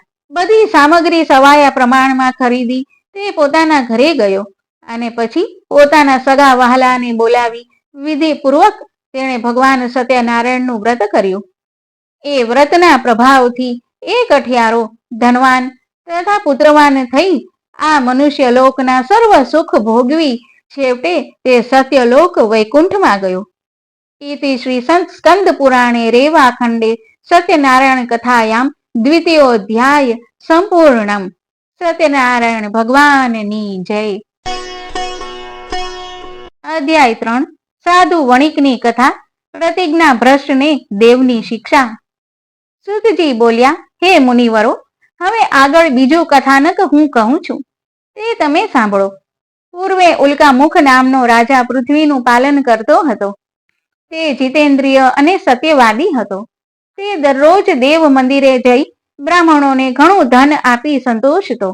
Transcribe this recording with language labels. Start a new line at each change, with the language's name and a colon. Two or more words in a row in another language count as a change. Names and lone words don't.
Gujarati: બધી સામગ્રી સવાયા પ્રમાણમાં ખરીદી તે પોતાના ઘરે ગયો અને પછી પોતાના સગા વહાલાને બોલાવી વિધિપૂર્વક તેણે ભગવાન સત્યનારાયણનું વ્રત કર્યું. એ વ્રતના પ્રભાવથી એ કઠિયારો ધનવાન તથા પુત્રવાન થઈ આ મનુષ્ય લોકના સર્વ સુખ ભોગવી છેવટે તે સત્યલોક વૈકુંઠમાં ગયો.
Sanskrit: इति श्री स्कंद पुराणे रेवाखंडे सत्यनारायण कथायाम द्वितीयोऽध्याय संपूर्णम.
Gujarati: સત્યનારાયણ ભગવાનની જય. અધ્યાય 3 સાધુ વણિકની કથા. પ્રતિજ્ઞા ભ્રષ્ટને દેવની શિક્ષા. સુતજી બોલ્યા, હે મુનિવરો, હવે આગળ બીજું કથાનક હું કહું છું તે તમે સાંભળો. પૂર્વે ઉલ્કામુખ નામનો રાજા પૃથ્વીનું પાલન કરતો હતો. તે જીતેન્દ્રિય અને સત્યવાદી હતો. તે દરરોજ દેવ મંદિરે જઈ બ્રાહ્મણોને ઘણું ધન આપી સંતોષતો.